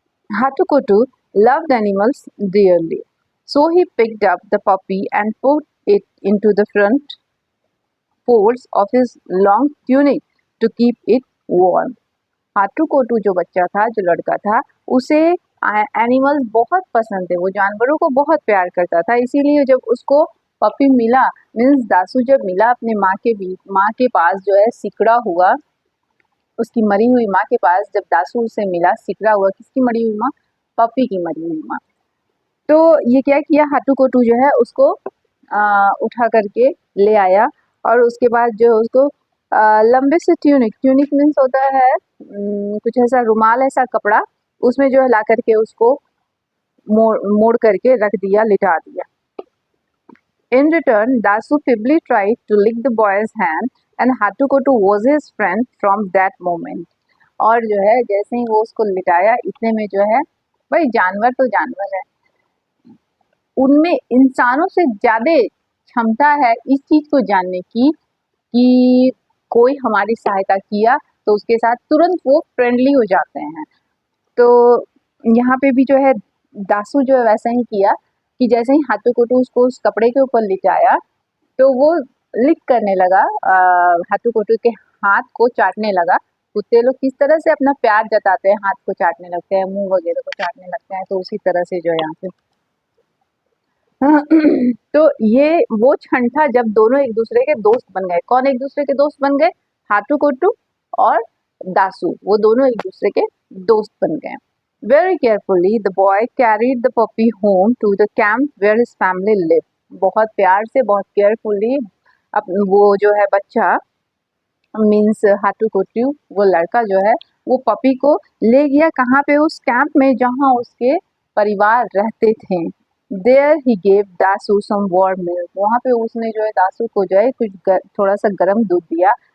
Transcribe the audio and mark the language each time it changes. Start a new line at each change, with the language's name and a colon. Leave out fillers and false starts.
English: Hatukotu loved animals dearly, so he picked up the puppy and put it into the front folds of his long tunic to keep it warm.
Hindi: हाटुकोटू जो बच्चा था, जो लड़का था, उसे animals बहुत पसंद थे. वो जानवरों को बहुत प्यार करता था. इसीलिए जब उसको पपी मिला, मीन्स दासू जब मिला अपने माँ के पास जो है सिकड़ा हुआ, उसकी मरी हुई माँ के पास जब दासू उसे मिला सिकड़ा हुआ, किसकी मरी हुई माँ? पपी की मरी हुई माँ. तो ये क्या किया? हाटुकोटू जो है उसको उठा करके ले आया, और उसके बाद जो उसको लंबे से ट्यूनिक मीन्स होता है कुछ ऐसा रुमाल, ऐसा कपड़ा, उसमें जो है ला करके उसको मोड़ करके रख दिया, लिटा दिया.
English: In return, Dasu feebly tried to lick the boy's hand, and Hatukotu was his friend from that moment.
Hindi: और जो है जैसे ही वो उसको लिटाया, इतने में जो है, भाई जानवर तो जानवर है, उनमें इंसानों से ज़्यादा क्षमता है इस चीज़ को जानने की कि कोई हमारी सहायता किया तो उसके साथ तुरंत वो फ्रेंडली हो जाते हैं. तो यहाँ पे भी जो है दासू जो है वैसा ही किया कि जैसे ही हाटुकोटू उसको उस कपड़े के ऊपर लिटाया, तो वो लिक करने लगा, हाटुकोटू के हाथ को चाटने लगा. कुत्ते लोग किस तरह से अपना प्यार जताते हैं, हाथ को चाटने लगते हैं, मुंह वगैरह को चाटने लगते हैं, तो उसी तरह से जो है यहाँ पे तो ये वो क्षण था जब दोनों एक दूसरे के दोस्त बन गए. कौन एक दूसरे के दोस्त बन गए? हाटुकोटू और दासू, वो दोनों एक दूसरे के दोस्त बन गए.
English: Very carefully, the boy carried the puppy home to the camp where his family lived.
Hindi: बहुत प्यार से, बहुत केयरफुली वो जो है बच्चा मीन्स हाटू वो लड़का जो है वो पपी को ले गया कहाँ पे, उस कैंप में जहाँ उसके परिवार रहते थे.
English: There he gave Dasu some warm milk.
Hindi: वहाँ पे उसने जो है दासू को जो है थोड़ा सा गर्म दूध दिया.